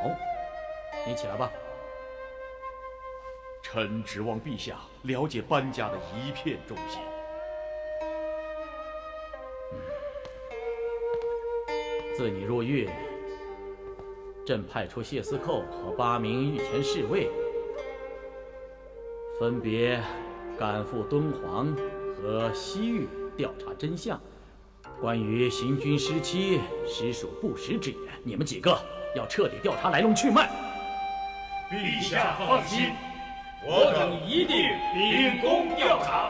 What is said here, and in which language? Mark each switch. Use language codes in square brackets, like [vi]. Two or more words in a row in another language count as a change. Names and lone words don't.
[zh] 你起來吧。臣指望陛下了解班家的一片忠心。自你入狱，朕派出谢司寇和8名御前侍衛，分別趕赴敦煌和西域調查真相。關於行軍失期，實屬不實之言。你們幾個要徹底調查來龍去脈。陛下放心，我等一定秉公調查。